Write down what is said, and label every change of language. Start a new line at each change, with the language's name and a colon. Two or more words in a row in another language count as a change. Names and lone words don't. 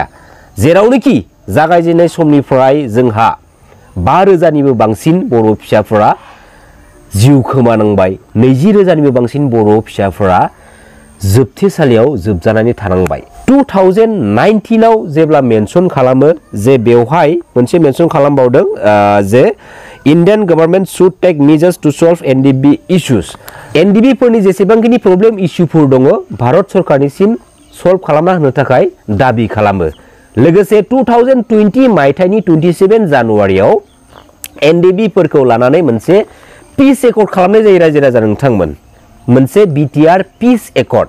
Bodo: जेरावनोखि जागायजेननाय समनिफ्राय जोंहा 5,000निबो बांसिन बर' फिसाफोरा जिउ खोमानांबाय, 20,000निबो बांसिन बर' फिसाफोरा जोबथेसालियाव जोबजानानै थानांबाय। 2019आव जेब्ला मेनसन खालामो जे बेवहाय मोनसे मेनसन खालामबावदों जे
English: Indian government should take measures to solve NDB issues.
Bodo: NDB फोरनि जेसेबांखिनि प्रब्लेम इस्युफोर दङ भारत सरकारनिसिम सल्भ खालामना होनो थाखाय दाबि खालामो। लोगोसे 2020 मायथाइनि 27 जानुवारियाव NDB फोरखौ लानानै मोनसे
English: peace accord
Bodo: खालामनाय जायो रायजो राजा नोंथांमोन, मोनसे BTR
English: peace accord.